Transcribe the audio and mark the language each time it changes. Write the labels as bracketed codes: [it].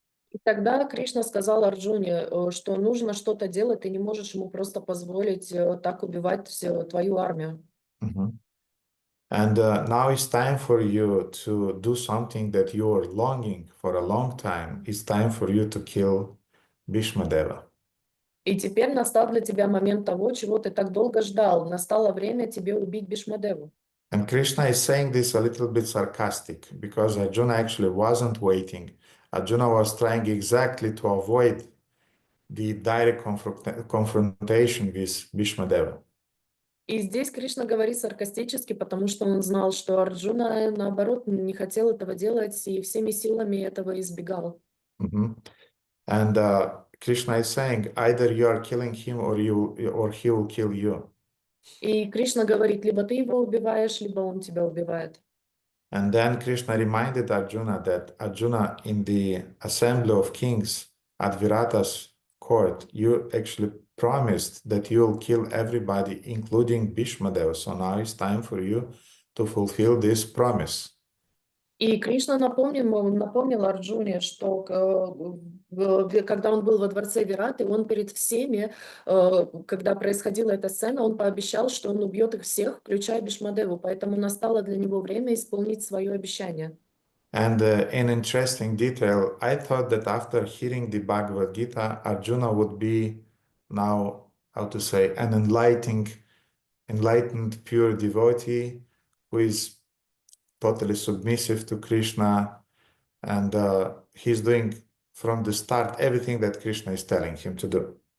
[ru] И тогда Кришна сказал Арджуне, что нужно что-то делать, ты не можешь ему просто позволить так убивать твою армию. Mhm. [en] And now it's time for you to do something that you are longing for a long time. It's time for you to kill Bhīṣmadeva. [ru] И теперь настал для тебя момент того, чего ты так долго ждал. Настало время тебе убить Бhīṣmadеву. [en] And Krishna is saying this a little bit sarcastic because Arjuna actually wasn't waiting. Arjuna was trying exactly to avoid the direct confrontation with Bhīṣmadeva. [ru] И здесь Кришна говорит саркастически, потому что он знал, что Арджуна, наоборот, не хотел этого делать и всеми силами этого избегал. Mhm. [en] And Krishna is saying either you are killing him or he will kill you. [ru] И Кришна говорит, либо ты его убиваешь, либо он тебя убивает. [en] And then Krishna reminded Arjuna that Arjuna, in the assembly of kings at Virata's court, you actually promised that you will kill everybody, including Bhīṣmadeva. So now it's time for you to fulfill this promise. [ru] И Кришна напомнил Арджуне, что когда он был во дворце Вираты, он перед всеми, когда происходила эта сцена, он пообещал, что он убьет их всех, включая Бhīṣmadеву, поэтому настало для него время исполнить свое обещание. [en] And an interesting detail, I thought that after hearing the Bhagavad Gita, Arjuna would be now, how to say, an enlightened, pure devotee who is totally submissive to Krishna, and he's doing from the start everything that Krishna is telling him to do.